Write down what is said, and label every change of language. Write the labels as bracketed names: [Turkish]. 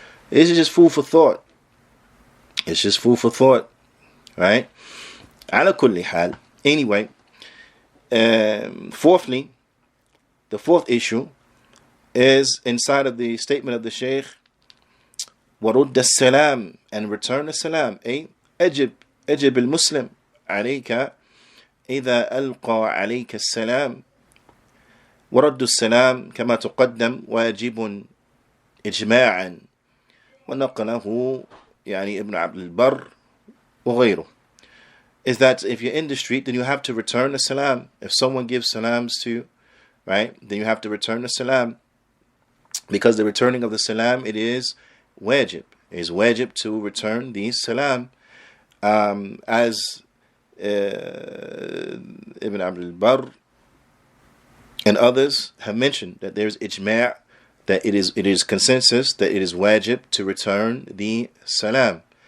[English] This is just food for thought. It's just food for thought, right? [Arabic] Ala kulli hal. [English] Anyway, fourthly, the fourth issue is inside of the statement of the Shaykh, [Arabic] وَرُدَّ السَّلَامِ, [English] and return the salam. [Arabic] أجب المسلم عليك إذا ألقى عليك السلام. ورد السلام كما تقدم واجب إجماعا ونقله يعني ابن عبد البر وغيره. [English] Is that if you're in the street, then you have to return the salam. If someone gives salams to you, right, then you have to return the salam, because the returning of the salam, it is wajib. It is wajib to return the salam, as Ibn Abdul Barr and others have mentioned, that there's ijma', that it is consensus that it is wajib to return the salam.